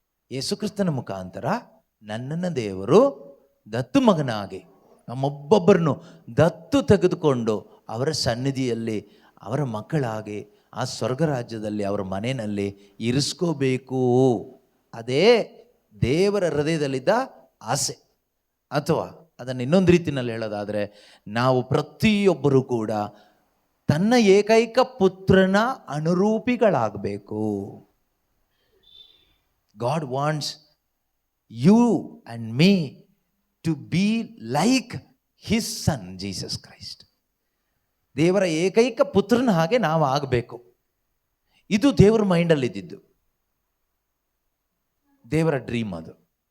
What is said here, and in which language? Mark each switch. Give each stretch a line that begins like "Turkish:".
Kannada: ಯೇಸುಕ್ರಿಸ್ತನ ಮುಖಾಂತರ ನನ್ನನ್ನು ದೇವರು ದತ್ತು ಮಗನಾಗಿ ನಮ್ಮೊಬ್ಬೊಬ್ಬರನ್ನು ದತ್ತು ತೆಗೆದುಕೊಂಡು ಅವರ ಸನ್ನಿಧಿಯಲ್ಲಿ ಅವರ ಮಕ್ಕಳಾಗಿ ಆ ಸ್ವರ್ಗ ರಾಜ್ಯದಲ್ಲಿ ಅವರ ಮನೆಯಲ್ಲಿ ಇರಿಸ್ಕೋಬೇಕು. ಅದೇ ದೇವರ ಹೃದಯದಲ್ಲಿದ್ದ ಆಸೆ. ಅಥವಾ ಅದನ್ನು ಇನ್ನೊಂದು ರೀತಿಯಲ್ಲಿ ಹೇಳೋದಾದರೆ, ನಾವು ಪ್ರತಿಯೊಬ್ಬರೂ ಕೂಡ ತನ್ನ ಏಕೈಕ ಪುತ್ರನ ಅನುರೂಪಿಗಳಾಗಬೇಕು.
English: God wants you and me to be like his son Jesus Christ.
Kannada: ದೇವರ ಏಕೈಕ ಪುತ್ರನ ಹಾಗೆ ನಾವು ಆಗಬೇಕು. ಇದು ದೇವರ ಮೈಂಡಲ್ಲಿ ಇದ್ದಿದ್ದು, ದೇವರ ಡ್ರೀಮ್ ಅದು.